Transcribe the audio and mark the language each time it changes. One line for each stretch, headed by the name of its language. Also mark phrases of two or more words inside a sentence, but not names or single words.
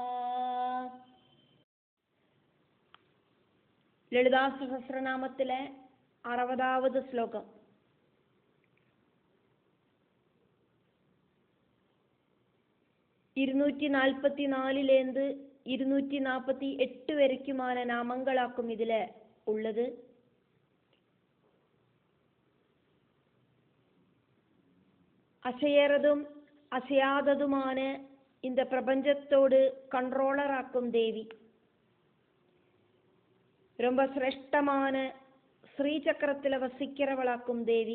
Malayalam: ലളിതാ സഹസ്രനാമത്തിലെ 60வது ശ്ലോകം. ഇരുന്നൂറ്റി 244 248 വരയ്ക്കുമാണ് നാമങ്ങളാക്കും ഇതിൽ ഉള്ളത്.
Tamil: அசையறதும் அசையாததுமான இந்த பிரபஞ்சத்தோடு கண்ட்ரோலராக்கும் தேவி. ரொம்ப சிரேஷ்டமான ஸ்ரீசக்கரத்தில் வசிக்கிறவளாக்கும் தேவி.